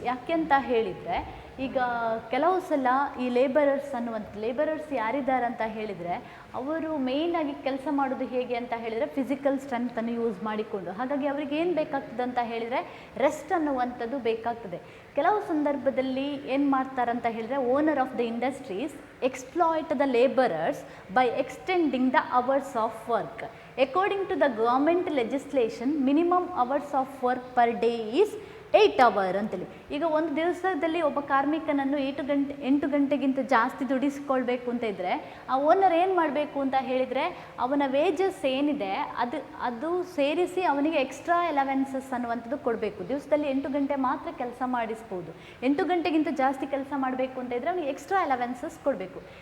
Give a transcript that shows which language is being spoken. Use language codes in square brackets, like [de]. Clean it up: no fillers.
[kn] ಯಾಕೆಂತ ಹೇಳಿದರೆ ಈಗ ಕೆಲವು ಸಲ ಈ ಲೇಬರರ್ಸ್ ಯಾರಿದ್ದಾರೆ ಅಂತ ಹೇಳಿದರೆ ಅವರು ಮೇಯ್ನಾಗಿ ಕೆಲಸ ಮಾಡೋದು ಹೇಗೆ ಅಂತ ಹೇಳಿದರೆ ಫಿಸಿಕಲ್ ಸ್ಟ್ರೆಂತನ್ನು ಯೂಸ್ ಮಾಡಿಕೊಂಡು. ಹಾಗಾಗಿ ಅವರಿಗೆ ಏನು ಬೇಕಾಗ್ತದೆ ಅಂತ ಹೇಳಿದರೆ ರೆಸ್ಟ್ ಅನ್ನುವಂಥದ್ದು ಬೇಕಾಗ್ತದೆ. ಕೆಲವು ಸಂದರ್ಭದಲ್ಲಿ ಏನು ಮಾಡ್ತಾರಂತ ಹೇಳಿದರೆ [en] Owner of the industries exploit the laborers by extending the hours of work. According to the government legislation, minimum hours of work per day is 8 hours ಅಂತೇಳಿ. [kn] ಈಗ ಒಂದು ದಿವಸದಲ್ಲಿ ಒಬ್ಬ ಕಾರ್ಮಿಕನನ್ನು 8 ಗಂಟೆಗಿಂತ ಜಾಸ್ತಿ ದುಡಿಸ್ಕೊಳ್ಬೇಕು ಅಂತ ಇದ್ದರೆ ಆ ಓನರ್ ಏನು ಮಾಡಬೇಕು ಅಂತ ಹೇಳಿದರೆ ಅವನ ವೇಜಸ್ ಏನಿದೆ ಅದು ಸೇರಿಸಿ ಅವನಿಗೆ ಎಕ್ಸ್ಟ್ರಾ ಅಲವೆನ್ಸಸ್ ಅನ್ನುವಂಥದ್ದು ಕೊಡಬೇಕು. ದಿವಸದಲ್ಲಿ 8 ಗಂಟೆ ಮಾತ್ರ ಕೆಲಸ ಮಾಡಿಸ್ಬೋದು. 8 ಗಂಟೆಗಿಂತ ಜಾಸ್ತಿ ಕೆಲಸ ಮಾಡಬೇಕು ಅಂತ ಇದ್ದರೆ ಅವನಿಗೆ ಎಕ್ಸ್ಟ್ರಾ ಅಲವೆನ್ಸಸ್ ಕೊಡಬೇಕು.